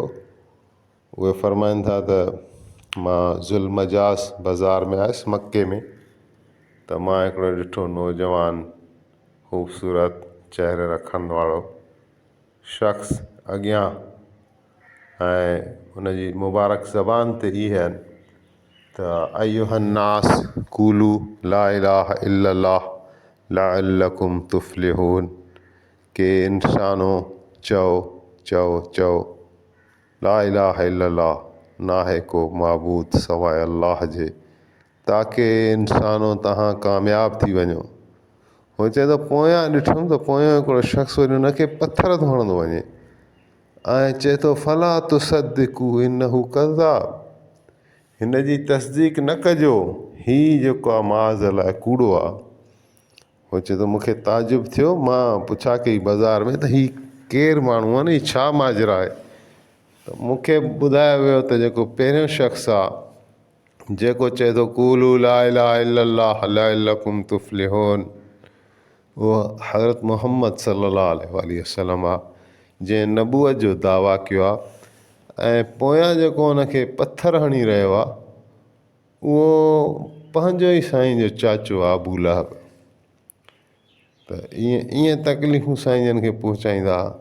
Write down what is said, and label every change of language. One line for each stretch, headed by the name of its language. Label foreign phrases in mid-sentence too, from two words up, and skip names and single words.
Sindhi: उहे फरमाइनि था त मां ज़ुल मजास बाज़ार में आयुसि मके में, त मां हिकिड़ो ॾिठो नौजवान ख़ूबसूरत चहिरे रखण वारो शख़्स अॻियां, ऐं हुनजी मुबारक ज़बान ते इहे आहिनि त
Arabic: أيها الناس قولوا لا إله إلا الله لعلكم تفلحون,
Sindhi: के इंसानो चओ चओ चओ
Arabic: لا إله إلا الله,
Sindhi: ना है को माबूद सवाइ अल्लाह जे, ताकी इंसानो तव्हां कामयाब थी वञो। उहो चए थो पोयां ॾिठुमि त पोयां हिकिड़ो शख़्स वरी हुनखे पथर थो हणंदो वञे ऐं चए थो
Arabic: فلا تصدقوا إنه كذاب,
Sindhi: हिन जी तस्दीक न कजो, हीउ जेको आहे माज़ अलाए कूड़ो आहे। उहो चए थो मूंखे ताजुब थियो, मां पुछा कई बाज़ार में त हीउ केरु माण्हू आहे न, हीउ छा माजरा आहे। त मूंखे ॿुधायो वियो त जेको पहिरियों शख़्स आहे जेको चए थो
Arabic: قولوا لا إله إلا الله لعلكم تفلحون,
Sindhi: उहो हज़रत मुहम्मद
Arabic: صلى الله عليه وسلم
Sindhi: आहे, जंहिं नबूअत जो दावा कयो आहे। ऐं पोयां जेको हुनखे पथर हणी रहियो आहे उहो पंहिंजो ई साईं जो चाचो आहे अबू लहब। त ईअं तकलीफ़ूं साईं जन खे पहुचाईंदा।